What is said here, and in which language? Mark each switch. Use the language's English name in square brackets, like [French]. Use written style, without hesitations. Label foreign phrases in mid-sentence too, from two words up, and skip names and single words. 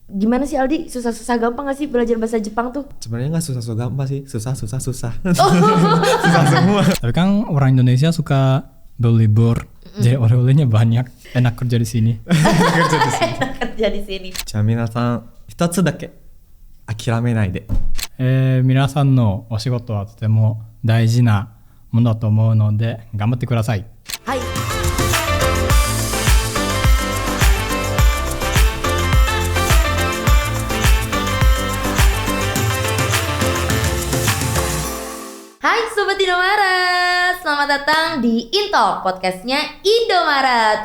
[Indonesian] Gimana sih Aldi? Susah-susah gampang gak sih belajar bahasa Jepang tuh? Sebenarnya nggak susah-susah gampang sih, susah. Susah semua. Tapi kan orang Indonesia suka berlibur, jadi oleh-olehnya banyak. Enak kerja di sini. Kerja di sini. [Japanese] じゃあ皆さん一つだけ諦めないで。皆さんのお仕事はとても大事なものだと思うので頑張ってください。 [Indonesian] はい。Hai Sobat Indomaret, selamat datang di Intalk, podcastnya Indomaret.